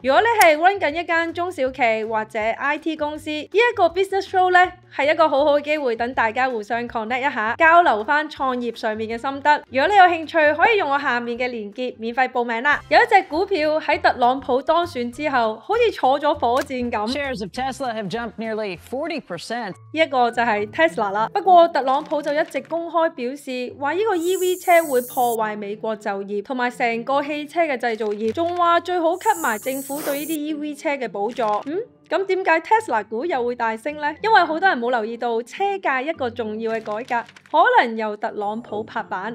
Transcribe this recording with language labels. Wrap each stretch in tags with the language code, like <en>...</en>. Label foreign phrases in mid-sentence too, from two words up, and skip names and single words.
<yue>如果你係 run 緊一間中小企或者 IT 公司，呢一個</yue> <en>business show</en> <yue>咧係一個好好嘅機會，等大家互相 connect 一下，交流翻創業上面嘅心得。如果你有興趣，可以用我下面嘅連結免費報名啦。有一隻股票喺特朗普當選之後，好似坐咗火箭咁。</yue> <en>Shares of Tesla have jumped nearly 40%。</en> <yue>呢一個就係 Tesla 啦。不過特朗普就一直公開表示，話呢個 EV 車會破壞美國就業同埋成個汽車嘅製造業，仲話最好 cut 埋政府對呢啲 EV 車嘅補助。咁點解 Tesla 股又會大升呢？因為好多人冇留意到車價一個重要嘅改革，可能由特朗普拍板。</yue>